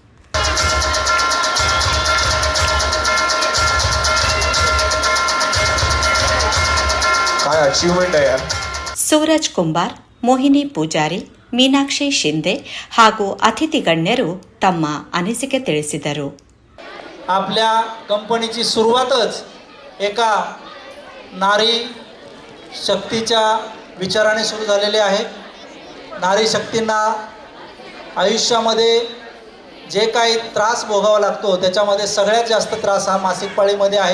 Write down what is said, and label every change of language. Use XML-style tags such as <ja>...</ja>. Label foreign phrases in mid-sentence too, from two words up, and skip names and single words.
<mr>काय अचीवमेंट आहे यार.</mr> <kn>ಸೂರಜ್ ಕುಂಬಾರ್, ಮೋಹಿನಿ ಪೂಜಾರಿ, ಮೀನಾಕ್ಷಿ ಶಿಂದೆ ಹಾಗೂ ಅತಿಥಿ ಗಣ್ಯರು ತಮ್ಮ ಅನಿಸಿಕೆ ತಿಳಿಸಿದರು.</kn> <mr>आपल्या कंपनीची सुरुवातच एका नारी शक्तीच्या विचाराने सुरू झालेली आहे. नारी शक्तींना आयुष्यामध्ये जे काही त्रास भोगावा लागतो त्याच्यामध्ये सगळ्यात जास्त त्रास हा मासिक पाळीमध्ये आहे.</mr>